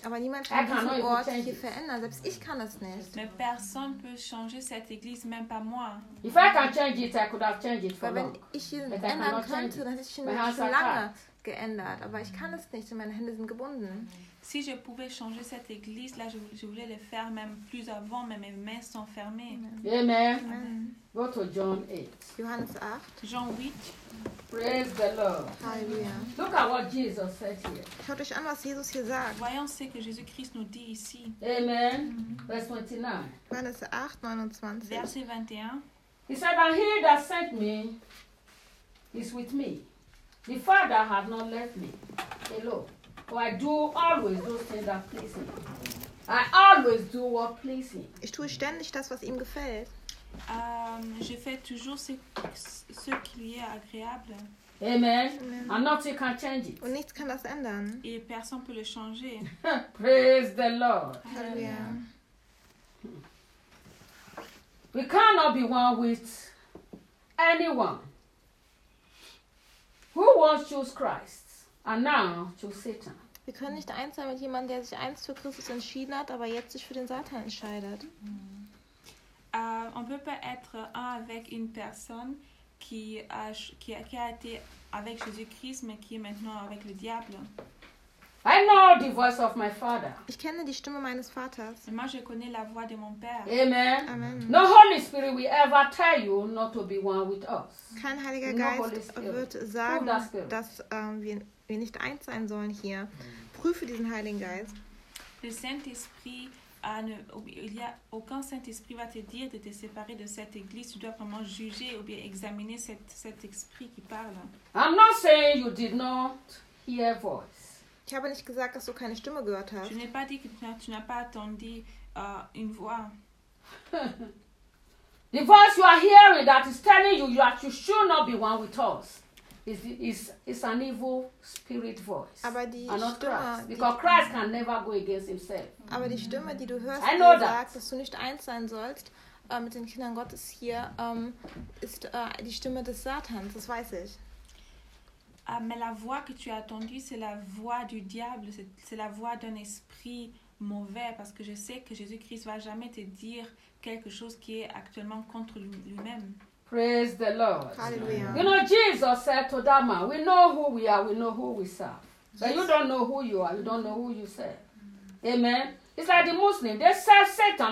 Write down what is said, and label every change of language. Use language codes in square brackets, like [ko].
[de] Aber niemand kann diesen Ort hier verändern. Selbst ich kann das nicht. [fr] Mais personne peut changer cette église, même pas moi. [en] If I can change it, I could have changed it for long. [de] Ich ihn ändern könnte, dann hätte ich ihn schon lange geändert. Aber ich kann es nicht, und meine Hände sind gebunden. [fr] Si je pouvais changer cette église, là, je voulais le faire même plus avant, mais mes mains sont fermées. [en] Amen. Amen. Amen. Go to John 8. [de] Johannes 8. [fr] Jean 8. [en] Praise the Lord. Hallelujah. Look at what Jesus said here. [de] Schaut euch an, was Jesus hier sagt. [fr] Voyons ce que Jésus-Christ nous dit ici. [en] Amen. Amen. Verse 29. [de] Johannes 8, 29. [fr] Verset 21. [en] He said, and he that sent me is with me. The Father hath not left me. Hello. For I do always those things that please him. I always do what please him. [de] Ich tue ständig das, was ihm gefällt. [fr] Je fais toujours ce qui lui est agréable. Amen. [en] And nothing can change it. [de] Und nichts kann das ändern. [fr] Et personne peut le changer. [en] Praise the Lord. Hallelujah. We cannot be one with anyone who once chose Christ and now chose Satan. [de] Wir können nicht eins sein mit jemandem, der sich einst für Christus entschieden hat, aber jetzt sich für den Satan entscheidet. [fr] On peut pas être un avec une personne qui a été avec Jésus-Christ, mais qui est maintenant avec le diable. [en] I know the voice of my father. [de] Ich kenne die Stimme meines Vaters. [fr] Et moi, je connais la voix de mon père. Amen. Amen. [en] No Holy Spirit will ever tell you not to be one with us. [de] Kein Heiliger Geist wird sagen, dass wir nicht eins sein sollen hier. Prüfe diesen Heiligen Geist. [fr] Le Saint-Esprit, il y a aucun Saint-Esprit va te dire de te séparer de cette église. Tu dois vraiment juger ou bien examiner cet esprit qui parle. [en] I'm not saying you did not hear voice. [de] Ich habe nicht gesagt, dass du keine Stimme gehört hast. [fr] Je n'ai pas dit que tu n'as pas entendu une voix. [en] The voice you are hearing that is telling you that you should not be one with us. It's an evil spirit voice. [de] Aber die [en] and not [de] Stimme, [en] Christ. Because Christ can never go against himself. [de] Aber die Stimme, die du hörst, die sagt, dass du nicht eins sein sollst mit den Kindern Gottes hier, ist die Stimme des Satans, das weiß ich. [fr] Mais la voix que tu as entendue, c'est la voix du diable, c'est la voix d'un esprit mauvais, parce que je sais que Jésus-Christ ne va jamais te dire quelque chose qui est actuellement contre lui-même. [en] Praise the Lord. Hallelujah. You know, Jesus said to that man, we know who we are, we know who we serve. But you don't know who you are, you don't know who you serve. Amen. It's like the Muslim. They serve Satan.